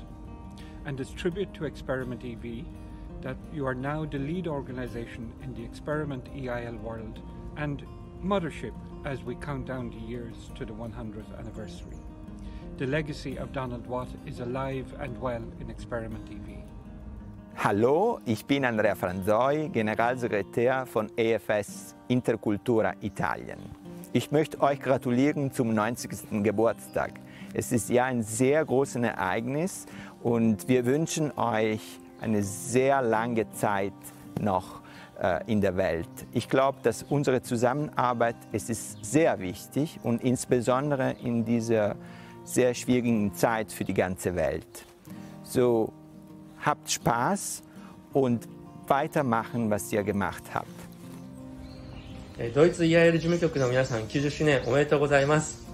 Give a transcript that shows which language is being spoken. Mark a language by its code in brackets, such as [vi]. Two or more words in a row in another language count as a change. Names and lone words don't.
[en] And as tribute to Experiment EV, that you are now the lead organisation in the Experiment EIL world and mothership as we count down the years to the 100th anniversary. The legacy of Donald Watt is alive and well in Experiment EV. [de] Hallo, ich bin Andrea Franzoi, Generalsekretär von AFS Intercultura Halien. Ich möchte euch gratulieren zum 90. Geburtstag. Es ist ja ein sehr großes Ereignis und wir wünschen euch eine sehr lange Zeit noch in der Welt. Ich glaube, dass unsere Zusammenarbeit es ist sehr wichtig und insbesondere in dieser sehr schwierigen Zeit für die ganze Welt. So, habt Spaß und weitermachen, was ihr gemacht habt. [ja] ドイツ EIL 事務局の皆さん90周年おめでとうございます。